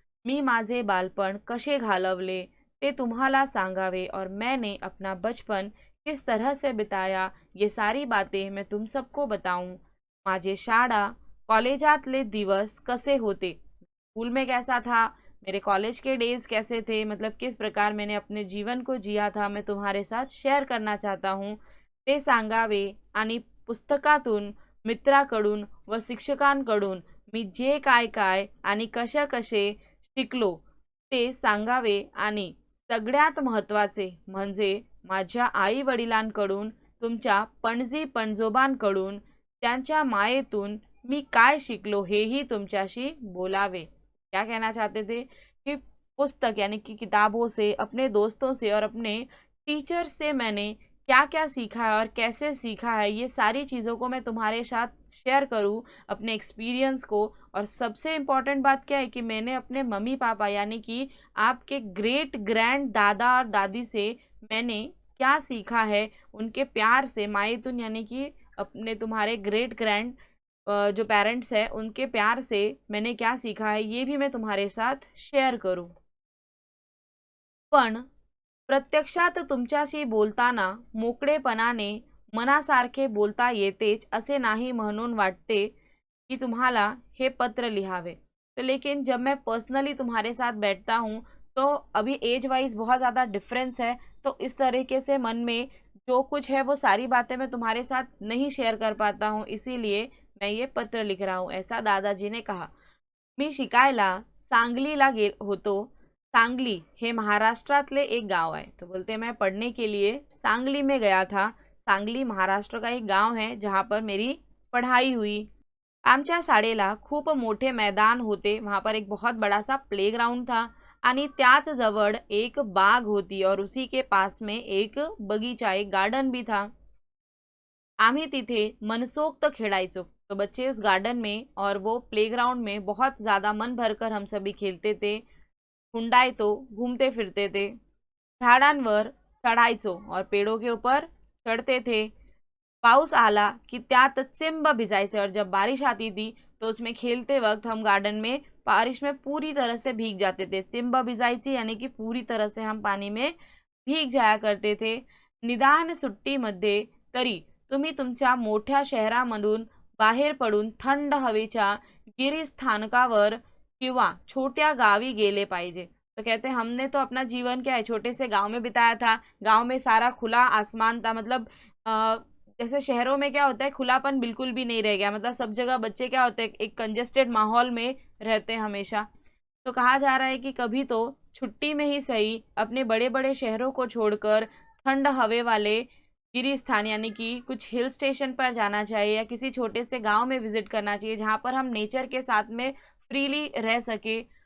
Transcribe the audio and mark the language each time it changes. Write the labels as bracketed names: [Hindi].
[Marathi] मी माझे बालपण कसे घालवले ते तुम्हाला सांगावे [Hindi] और मैंने अपना बचपन किस तरह से बिताया ये सारी बातें मैं तुम सबको बताऊं। [Marathi] माझे शाळा कॉलेजातले दिवस कसे होते, [Hindi] स्कूल में कैसा था, मेरे कॉलेज के डेज कैसे थे, मतलब किस प्रकार मैंने अपने जीवन को जिया था, मैं तुम्हारे साथ शेअर करना चाहता हूँ। [Marathi] ते सांगावे आणि पुस्तकातून, मित्राकडून व शिक्षकांकडून मी जे काय काय आणि कशा कसे शिकलो ते सांगावे आणि सगळ्यात महत्त्वाचे म्हणजे माझ्या आई वडिलांकडून, तुमच्या पणजी पणजोबांकडून, त्यांच्या मायेतून मी काय शिकलो हेही तुमच्याशी बोलावे। [Hindi] क्या कहना चाहते थे कि पुस्तक यानी कि किताबों से, अपने दोस्तों से और अपने टीचर से मैंने क्या क्या सीखा है और कैसे सीखा है, ये सारी चीज़ों को मैं तुम्हारे साथ शेयर करूं, अपने एक्सपीरियंस को। और सबसे इम्पॉर्टेंट बात क्या है कि मैंने अपने मम्मी पापा यानी कि आपके ग्रेट ग्रैंड दादा और दादी से मैंने क्या सीखा है, उनके प्यार से, मायेतून यानी कि अपने तुम्हारे ग्रेट ग्रैंड जो पेरेंट्स है उनके प्यार से मैंने क्या सीखा है ये भी मैं तुम्हारे साथ शेअर करूं। [Marathi] पण प्रत्यक्षात तुमच्याशी बोलताना मोकळेपणाने मनासारखे बोलता येतेच असे नाही, म्हणून वाटते कि तुम्हाला हे पत्र लिहावे। [Hindi] तो लेकिन जब मैं पर्सनली तुम्हारे साथ बैठता हूँ तो अभी एज वाइज बहुत ज़्यादा डिफरेंस है, तो इस तरीके से मन में जो कुछ है वो सारी बातें मैं तुम्हारे साथ नहीं शेयर कर पाता हूँ, इसीलिए मैं ये पत्र लिख रहा हूँ, ऐसा दादाजी ने कहा। [Marathi] मी शिकायला सांगलीला होतो। [Hindi] सांगली [Marathi] हे महाराष्ट्रातले एक गाव [Hindi] है। तो बोलते मैं पढ़ने के लिए सांगली में गया था। सांगली महाराष्ट्र का एक गांव है जहाँ पर मेरी पढ़ाई हुई। [Marathi] आमच्या शाळेला खूप मोठे मैदान होते, [Hindi] वहाँ पर एक बहुत बड़ा सा प्लेग्राउंड था [Marathi] आणि त्याच जवळ एक बाग होती [Hindi] और उसी के पास में एक बगीचा, एक गार्डन भी था। [Marathi] आम्ही तिथे मनसोक्त खेळायचो। [Hindi] तो बच्चे उस गार्डन में और वो प्लेग्राउंड में बहुत ज़्यादा मन भरकर हम सभी खेलते थे, हुंडायतो, घूमते फिरते थे, [Marathi] झाडांवर चढायचो [Hindi] और पेड़ों के ऊपर चढ़ते थे। [Marathi] पाऊस आला कि त्यात चिंब भिजायचे [Hindi] और जब बारिश आती थी तो उसमें खेलते वक्त हम गार्डन में बारिश में पूरी तरह से भीग जाते थे। चिंब भिजायची यानी कि पूरी तरह से हम पानी में भीग जाया करते थे। [Marathi] निदान सुट्टीमध्ये तरी तुम्ही तुमच्या मोठ्या शहरामधून बाहेर पडून थंड हवेच्या गिरिस्थानकावर किंवा छोट्या गावी गेले पाहिजे। [Hindi] तो कहते हैं हमने तो अपना जीवन क्या है छोटे से गांव में बिताया था। गांव में सारा खुला आसमान था, मतलब जैसे शहरों में क्या होता है खुलापन बिल्कुल भी नहीं रह गया, मतलब सब जगह बच्चे क्या होते हैं एक कंजेस्टेड माहौल में रहते हैं हमेशा। तो कहा जा रहा है कि कभी तो छुट्टी में ही सही अपने बड़े बड़े शहरों को छोड़कर ठंड हवे वाले गिरिस्थान यानी कि कुछ हिल स्टेशन पर जाना चाहिए या किसी छोटे से गांव में विजिट करना चाहिए जहाँ पर हम नेचर के साथ में फ्रीली रह सके।